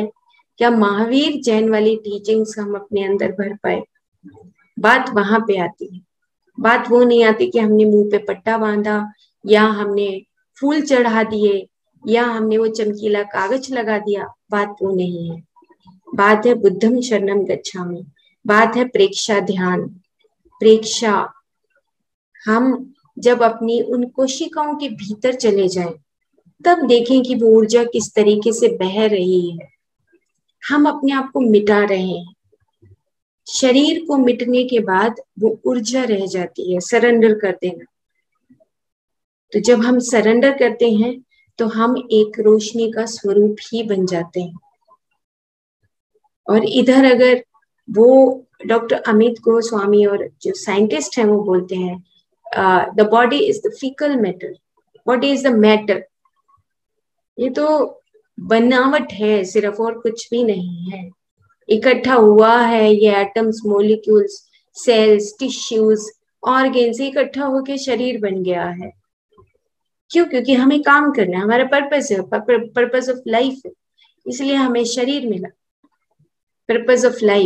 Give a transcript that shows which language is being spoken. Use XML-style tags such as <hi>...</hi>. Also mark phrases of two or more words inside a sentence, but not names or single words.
<hi>क्या महावीर जैन वाली टीचिंग्स हम अपने अंदर भर पाए? बात वहां पे आती है। बात वो नहीं आती कि हमने मुंह पे पट्टा बांधा, या हमने फूल चढ़ा दिए, या हमने वो चमकीला कागज लगा दिया। बात वो नहीं है। बात है</hi> <pi>बुद्धम शरणम गच्छामि,</pi> <hi>बात है प्रेक्षा ध्यान। प्रेक्षा, हम जब अपनी उन कोशिकाओं के भीतर चले जाएं, तब देखें कि वो ऊर्जा किस तरीके से बह रही है। हम अपने आप को मिटा रहे हैं। शरीर को मिटने के बाद वो ऊर्जा रह जाती है, सरेंडर कर देना। तो जब हम सरेंडर करते हैं तो हम एक रोशनी का स्वरूप ही बन जाते हैं। और इधर अगर वो डॉक्टर अमित गोस्वामी और जो साइंटिस्ट हैं वो बोलते हैं</hi> <en>the body is the fecal matter, body is the matter.</en> <hi>ये तो बनावट है सिर्फ, और कुछ भी नहीं है। इकट्ठा हुआ है ये</hi> <en>atoms, molecules, cells, tissues, organs</en> <hi>इकट्ठा होकर शरीर बन गया है। क्यों? क्योंकि हमें काम करना है, हमारा पर्पस है,</hi> <en>purpose of life</en> <hi>है, इसलिए हमें शरीर मिला,</hi> <en>purpose of life.</en>